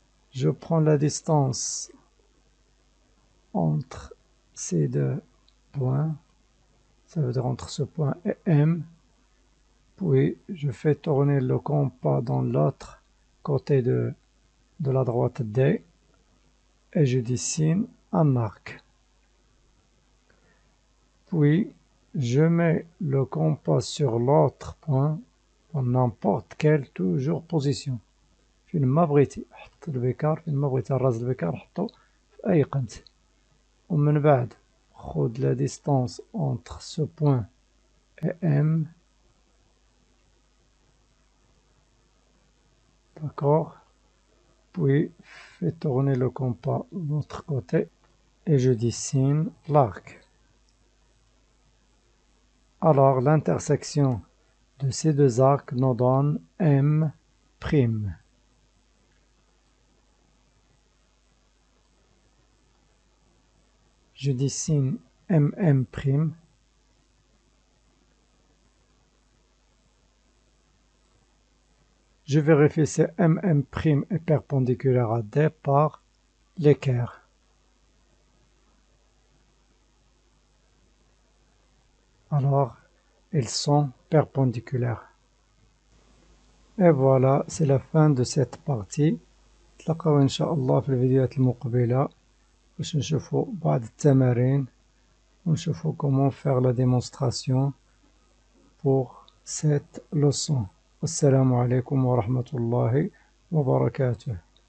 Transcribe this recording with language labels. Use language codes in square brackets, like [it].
[fr] Je prends la distance entre ces 2 points, ça veut dire entre ce point et M, puis je fais tourner le compas dans l'autre côté de la droite D et je dessine un arc. Puis je mets le compas sur l'autre point dans n'importe quelle toujours position. [ar] فين ما بغيتي حط البيكار، فين ما بغيتي الراس البيكار حطو في أي قنت. ومن بعد خذ [fr] la distance entre ce point et M, d'accord, puis fais tourner le compas de l'autre côté et je dessine l'arc. Alors l'intersection de ces deux arcs nous donne M'. Je dessine MM'. Je vérifie si MM' est perpendiculaire à D par l'équerre. Alors, ils sont perpendiculaires. Et voilà, c'est la fin de cette partie. [ar] نتلاقاو إن شاء الله في الفيديوهات المقبلة باش نشوفو بعض التمارين ونشوفو [fr] comment faire la démonstration pour cette leçon. [ar] والسلام عليكم ورحمة الله وبركاته.